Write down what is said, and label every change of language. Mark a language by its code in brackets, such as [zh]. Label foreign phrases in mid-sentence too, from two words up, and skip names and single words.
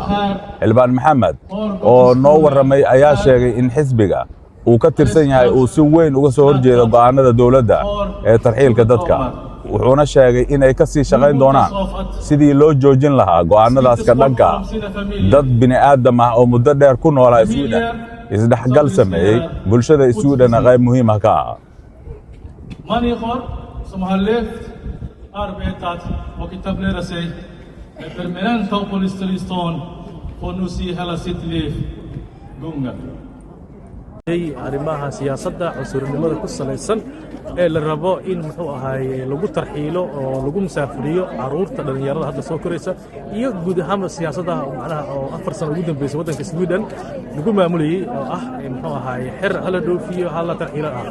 [so] Xildhibaan Maxamed oo noo warramay ayaa sheegay in xisbiga uu ka tirsan yahay uu si weyn uga soo horjeedo go'aanada dawladda ee tarxiilka dadka. wuxuuna sheegay in ay ka sii shaqayn doonaan sidii loo joojin lahaa go'aanadaas ka dhanka dad bini'aadam ah oo muddo dheer ku noolaa Sweden isdhexgal sameeyay bulshada Sweden qayb muhiim ah ka ah. [sv] Människor som har levt, arbetat och etablerat sig med permanenta uppehållstillstånd får nu se hela sitt liv gunga. [so] arrimaha siyaasadda cusurnimada ku salaysan ee la rabo in muxuu ahaay lagu tarxiilo oo lagu musaafiriyo caruurta dhalinyarada hadda soo koraysa iyo guud ahaan siyaasadda macnaha oo 4 sano ugu dambeysay waddanka Sweden lagu maamulayay oo ah muxuu ahaay xir hala dhoofiyo hala tarxiilo ah.